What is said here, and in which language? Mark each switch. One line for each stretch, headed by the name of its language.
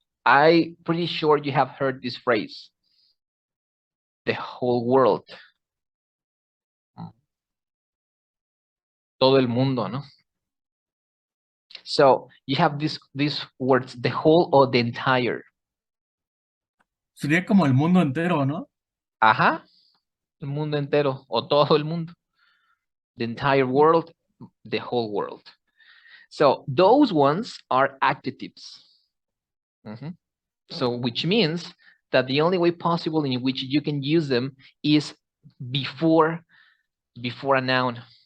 English: I'm pretty sure you have heard this phrase. The whole world.
Spanish: Todo el mundo, ¿no?
English: So you have these words, the whole or the entire.
Spanish: Sería como el mundo entero, ¿no? Ajá, el mundo entero o todo el mundo.
English: The entire world, the whole world. So those ones are adjectives. So which means that the only way possible in which you can use them is before a noun.